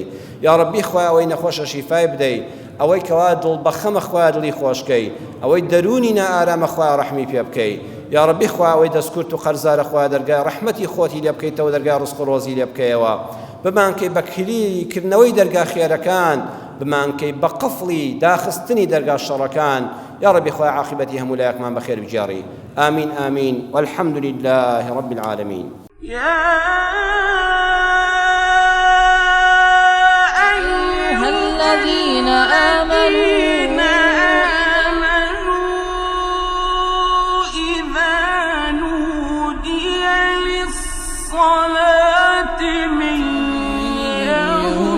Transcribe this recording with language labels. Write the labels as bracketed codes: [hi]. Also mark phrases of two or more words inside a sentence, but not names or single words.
[ar] یا ربی [ckb] خوای ئەوەی نەخۆشە شیفای بدەی، ئەوەی کەوا دڵ بەخەمە خوای دڵی خۆشکەی، ئەوەی دەرونی نائارامە خوای ڕەحمی پێ بکەی. [ar] یا ربی [ckb] خوای ئەوەی دەستکورت و قەرزارە خوای دەرگای ڕەحمەتی خۆتی لێ بکەیتەوە، دەرگای ڕزق و ڕۆزی لێ بکەیەوە. بمانکەی بە کلیکردنەوەی دەرگا خێرەکان، بمانکەی بە قەفڵی داخستنی دەرگا شەڕەکان. [ar] یا ربی [ckb] خوای عاقبەتی هەموو لایەکمان بەخێر بجێڕی. [ar] آمین آمین والحمد لله رب العالمين. يا أيها الذين آمنوا إذا نودي للصلاة من يوم